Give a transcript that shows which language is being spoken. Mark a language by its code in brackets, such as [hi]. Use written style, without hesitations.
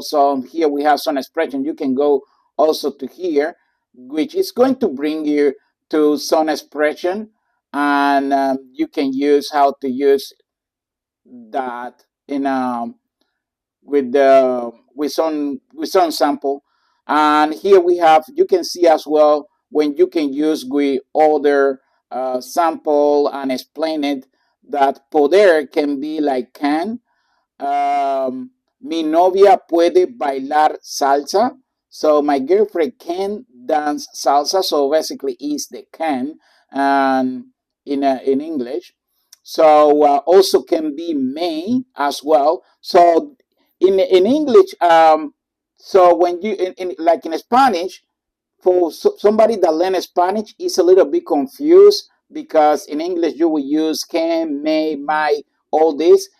[en] So here we have some expression. You can go also to here, which is going to bring you to some expression, and you can use how to use that in with some sample. And here we have, you can see as well when you can use with other sample and explain it, that poder can be like can. [es] Mi novia puede bailar salsa. [en] So my girlfriend can dance salsa. So basically is the can and in English. So also can be may as well. So in English, so when you like in Spanish, for somebody that learns Spanish is a little bit confused, because in English you will use can, may, might, all this.